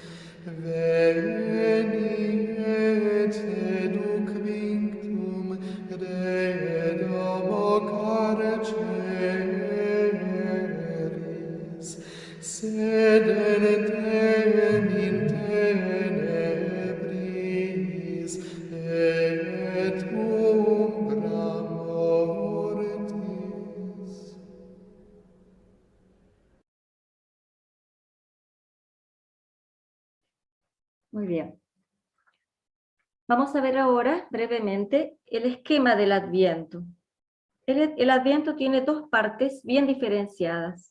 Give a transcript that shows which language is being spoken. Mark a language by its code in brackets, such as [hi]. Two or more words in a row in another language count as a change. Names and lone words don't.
[la] Veni et educ vinctum de domo carceris, sed etem in tenebris et umbra mortis. [es] Muy bien. Vamos a ver ahora brevemente el esquema del Adviento. El Adviento tiene dos partes bien diferenciadas.